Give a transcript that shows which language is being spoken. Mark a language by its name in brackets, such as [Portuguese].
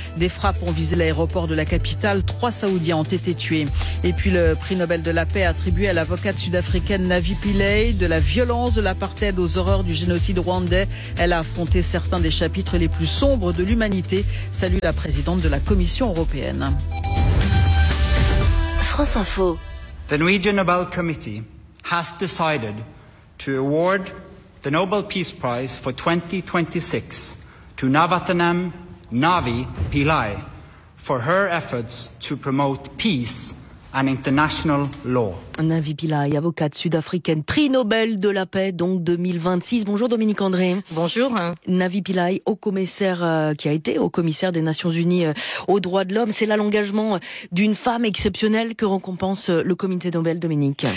[French] Des frappes ont visé l'aéroport de la capitale. 3 Saoudiens ont été tués. Et puis le prix Nobel de la paix attribué à l'avocate sud-africaine Navi Pillay. De la violence de l'apartheid aux horreurs du génocide rwandais, elle a affronté certains des chapitres les plus sombres de l'humanité. Salue la présidente de la Commission européenne. France Info. [English] The Norwegian Nobel Committee has decided to award the Nobel Peace Prize for 2026 to Navathanam Navi Pillay for her efforts to promote peace and international law. [French] Navi Pillay, avocate sud-africaine, prix Nobel de la paix, donc 2026. Bonjour Dominique André. Bonjour. Navi Pillay, haut commissaire des Nations Unies aux droits de l'homme. C'est là l'engagement d'une femme exceptionnelle que récompense le comité Nobel, Dominique.